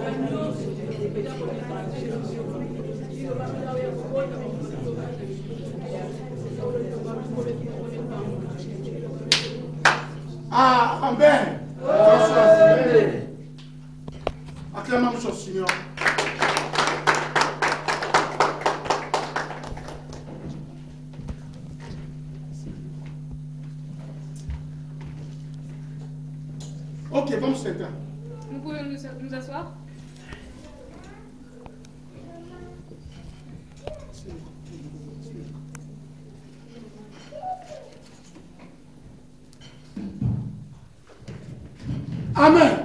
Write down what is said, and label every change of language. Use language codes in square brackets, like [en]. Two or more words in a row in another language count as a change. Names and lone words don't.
[fr] Ah, Amen. Acclamons au Seigneur. [pt] Ok, vamos sentar. [fr] Nous pouvons nous asseoir. Amen.